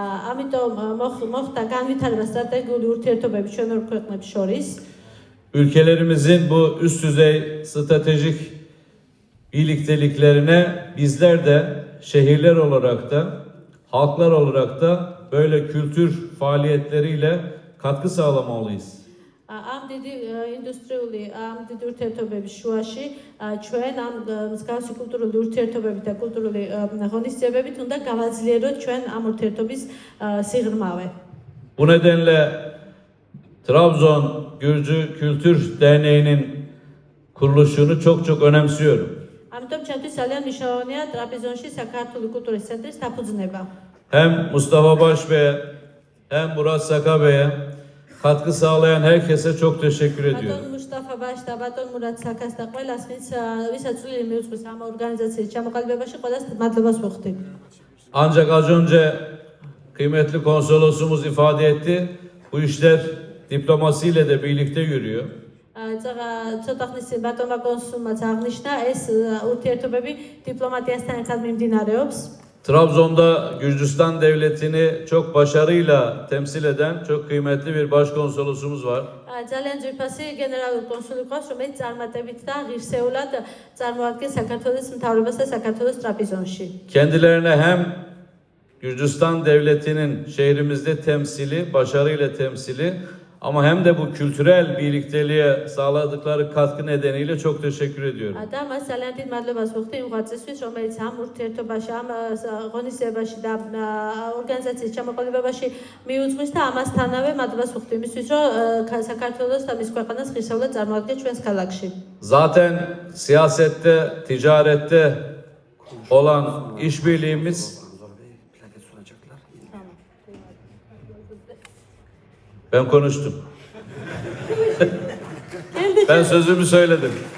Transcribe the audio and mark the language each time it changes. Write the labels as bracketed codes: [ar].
[ka] ამიტომ მოხდა განვითარება სტრატეგიული ურთიერთობები ჩვენ ორ ქვეყნებს შორის. [tr] Ülkelerimizin bu üst düzey stratejik birlikteliklerine bizler de şehirler olarak da, halklar olarak da böyle kültür faaliyetleriyle katkı sağlamalıyız. [ka] ამ დიდი ინდუსტრიული ამ დიდი ურთიერთობების შუაში ჩვენ ამ მსგავსი კულტურული ურთიერთობებით და კულტურული ღონისძიებებით უნდა გავაძლიეროთ ჩვენ ამ ურთიერთობის სიღრმავე. [tr] Bu nedenle Trabzon Gürcü Kültür Derneği'nin kuruluşunu çok önemsiyorum. [ka] ამიტომ ჩემთვის ძალიან მნიშვნელოვანია ტრაპიზონში საქართველოს კულტურის ცენტრის დაფუძნება. [tr] Hem Mustafa Baş Bey'e hem Murat Saka Bey'e katkı sağlayan herkese çok teşekkür ediyorum. [ka] ბატონ მუსტაფა ბაშ და ბატონ მურატ საკას და ყველას ვისაც წვლილი მიუძღვის ამ ორგანიზაციის ჩამოყალიბებაში ყველას მადლობას ვუხდით. [tr] Ancak az önce kıymetli konsolosumuz ifade etti, bu işler diplomasiyle de birlikte yürüyor. [ka] ცოტა ხნის წინ ბატონმა კონსულმაც აღნიშნა ეს ურთიერთობები დიპლომატიასთან ერთად მიმდინარეობს. [tr] Trabzon'da Gürcistan Devleti'ni çok başarıyla temsil eden çok kıymetli bir başkonsolosumuz var. [ka] ძალიან ძვირფასი გენერალური კონსული ყავს, რომელიც წარმატებით და ღირსეულად წარმოადგენს საქართველოს მთავრობას და საქართველოს ტრაპიზონში. [tr] Kendilerine hem Gürcistan Devleti'nin şehrimizde temsili, başarıyla temsili ama hem de bu kültürel birlikteliğe sağladıkları katkı nedeniyle çok teşekkür ediyorum. [ka] და მას ძალიან დიდ მადლობას ვუხდი იმ ღვაწლისთვის, რომელიც ამ ურთიერთობაში, ამ ღონისძიებაში და ორგანიზაციის ჩამოყალიბებაში მიუძღვის და ამასთანავე მადლობას ვუხდი იმისთვის, რომ საქართველოს და მის ქვეყანას ღირსეულად წარმოადგენს ჩვენს ქალაქში. [tr] Zaten siyasette, ticarette olan işbirliğimiz ben konuştum. Ben sözümü söyledim.